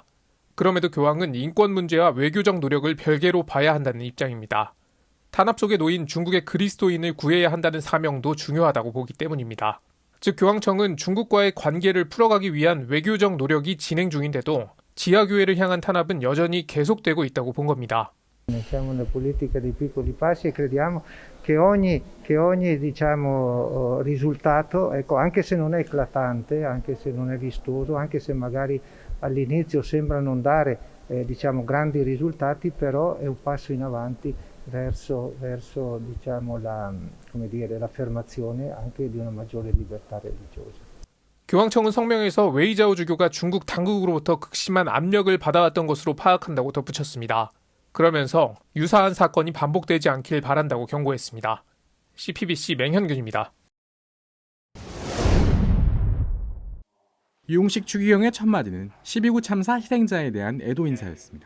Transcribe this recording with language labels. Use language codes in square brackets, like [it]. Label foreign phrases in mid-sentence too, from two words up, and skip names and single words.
[ko] 그럼에도 교황은 인권 문제와 외교적 노력을 별개로 봐야 한다는 입장입니다. 탄압 속에 놓인 중국의 그리스도인을 구해야 한다는 사명도 중요하다고 보기 때문입니다. 즉 교황청은 중국과의 관계를 풀어가기 위한 외교적 노력이 진행 중인데도 지하교회를 향한 탄압은 여전히 계속되고 있다고 본 겁니다. [it] Siamo una politica di piccoli passi e crediamo che ogni risultato, anche se non è eclatante, anche se non è vistoso, anche se magari all'inizio sembra non dare grandi risultati, però è un passo in avanti verso l'affermazione anche di una maggiore libertà religiosa. [ko] 교황청은 성명에서 웨이자오 주교가 중국 당국으로부터 극심한 압력을 받아왔던 것으로 파악한다고 덧붙였습니다. 그러면서 유사한 사건이 반복되지 않길 바란다고 경고했습니다. CPBC 맹현균입니다. 유용식 추기경의 첫마디는 12구 참사 희생자에 대한 애도 인사였습니다.